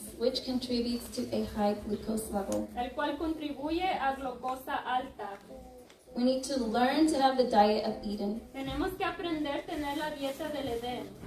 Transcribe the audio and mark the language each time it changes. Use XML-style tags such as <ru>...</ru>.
<en>Which contributes to a high glucose level.</en> <es>el cual contribuye a glucosa alta.</es> <en>We need to learn to have the diet of Eden.</en> <es>Tenemos que aprender a tener la dieta del Edén.</es>